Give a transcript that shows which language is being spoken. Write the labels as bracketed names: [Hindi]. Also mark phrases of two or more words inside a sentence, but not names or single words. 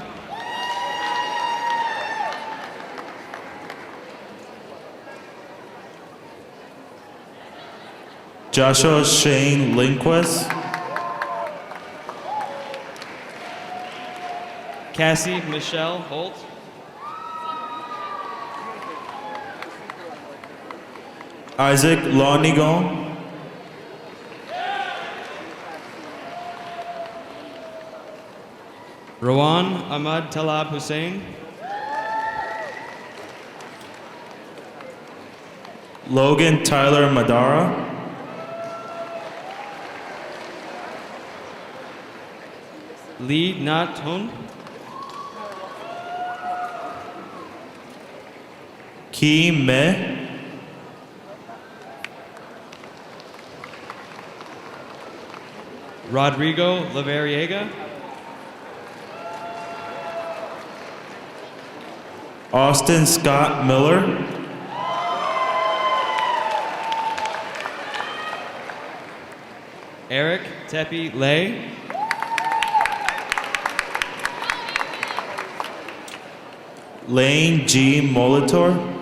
[English] Joshua Shane Lindquist, Cassie Michelle Holt, Isaac Lonigon, Rowan Ahmad Talab Hussein, Logan Tyler Madara, Lee Nat Hun, Ki Me, Rodrigo Lavariega, Austin Scott Miller, Eric Tepi Lay, Lane G. Molitor,